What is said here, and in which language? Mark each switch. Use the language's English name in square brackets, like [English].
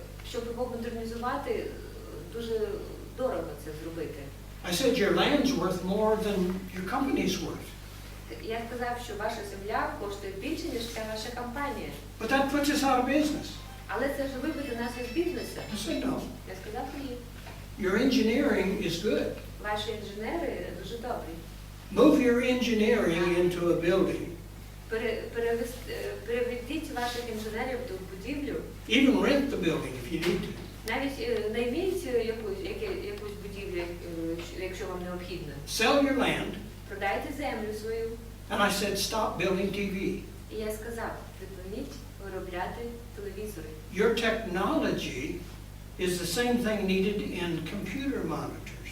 [Ukrainian] щоб його модернізувати, дуже дорого це зробити. [English] I said your land's worth more than your company's worth. [Ukrainian] Я сказав, що ваша земля коштує більше, ніж вся ваша компанія. [English] But that puts us out of business. [Ukrainian] Але це ж вибити нас із бізнесу. [English] I said no. [Ukrainian] Я сказав ні. [English] Your engineering is good. [Ukrainian] Ваші інженери дуже добрі. [English] Move your engineering into a building. [Ukrainian] Переведіть ваших інженерів до будівлю. [English] Even rent the building if you need to. [Ukrainian] Навіть найміть якусь будівлю, якщо вам необхідно. [English] Sell your land. [Ukrainian] Продайте землю свою. [English] And I said stop building TV. [Ukrainian] І я сказав, припиніть виробляти телевізори. [English] Your technology is the same thing needed in computer monitors.